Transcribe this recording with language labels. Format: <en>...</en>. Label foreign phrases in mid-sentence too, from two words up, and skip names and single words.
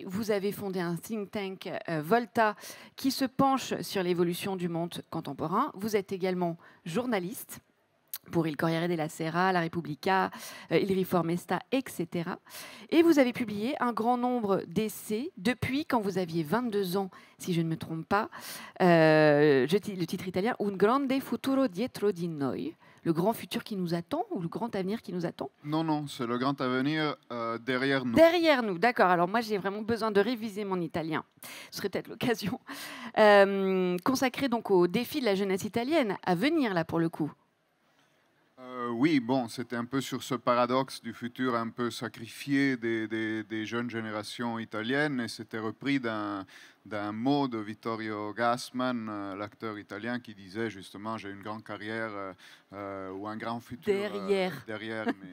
<fr>Vous avez fondé un think tank Volta qui se penche sur l'évolution du monde contemporain. Vous êtes également journaliste pour Il Corriere della Sera, La Repubblica, Il Riformista, etc. Et vous avez publié un grand nombre d'essais depuis quand vous aviez 22 ans, si je ne me trompe pas. Le titre italien,</fr> <it>Un grande futuro dietro di noi.</it> <fr>Le grand futur qui nous attend ou le grand avenir qui nous attend? Non, c'est le grand avenir derrière nous. Derrière nous, d'accord. Alors moi, j'ai vraiment besoin de réviser mon italien. Ce serait peut-être l'occasion. Consacré donc au défi de la jeunesse italienne, à venir là pour le coup. Oui, bon, c'était un peu sur ce paradoxe du futur un peu sacrifié des jeunes générations italiennes, et c'était repris d'un mot de Vittorio Gassman, l'acteur italien, qui disait justement: j'ai une grande carrière ou un grand futur derrière mes,</fr>